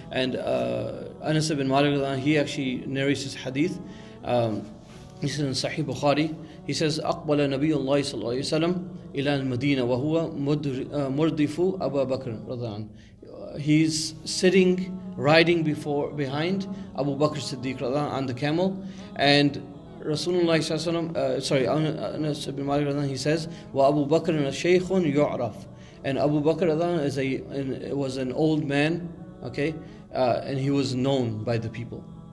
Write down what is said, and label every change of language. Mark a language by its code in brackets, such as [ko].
[en] And Anas ibn Malik, he actually narrates this hadith. This is in Sahih Bukhari. He says, [ar] أقبل نبي الله صلى الله عليه وسلم إلى المدينة وهو مردف أبا بكر رضي عنه. [en] he's sitting, riding behind Abu Bakr Siddiq radiallahu anh on the camel, and Rasulullah sallallahu alaihi wasallam, sorry, Anas ibn Malik radiallahu anh, he says, [ar] "Wa Abu Bakr shaykhun yu'raf," [en] and Abu Bakr radiallahu anh was an old man, okay, and he was known by the people.